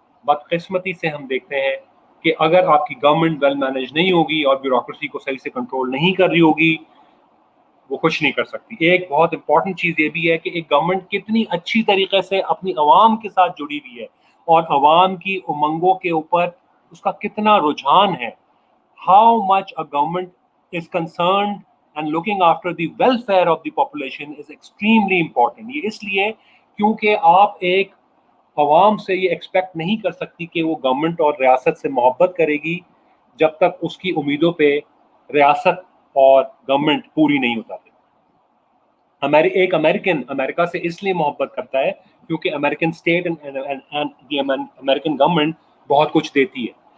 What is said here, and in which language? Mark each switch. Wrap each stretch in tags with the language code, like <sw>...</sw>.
<ur>بدقسمتی سے ہم دیکھتے ہیں کہ اگر آپ کی گورنمنٹ ویل مینج نہیں ہوگی اور بیوروکریسی کو صحیح سے کنٹرول نہیں کر رہی ہوگی, وہ کچھ نہیں کر سکتی. ایک بہت امپورٹنٹ چیز یہ بھی ہے کہ ایک گورنمنٹ کتنی اچھی طریقے سے اپنی عوام کے ساتھ جڑی ہوئی ہے اور عوام کی امنگوں کے اوپر اس کا کتنا رجحان ہے.</ur> <en>How much a government is concerned and looking after the welfare of the population is extremely important.</en> <ur>یہ اس لیے کیونکہ آپ ایک عوام سے یہ ایکسپیکٹ نہیں کر سکتی کہ وہ گورنمنٹ اور ریاست سے محبت کرے گی جب تک اس کی امیدوں پہ ریاست اور گورنمنٹ پوری نہیں اتارتے. ایک امریکن امریکہ سے اس لیے محبت کرتا ہے کیونکہ</ur> <en>American state and the American government</en> <ur>بہت کچھ دیتی ہے.</ur>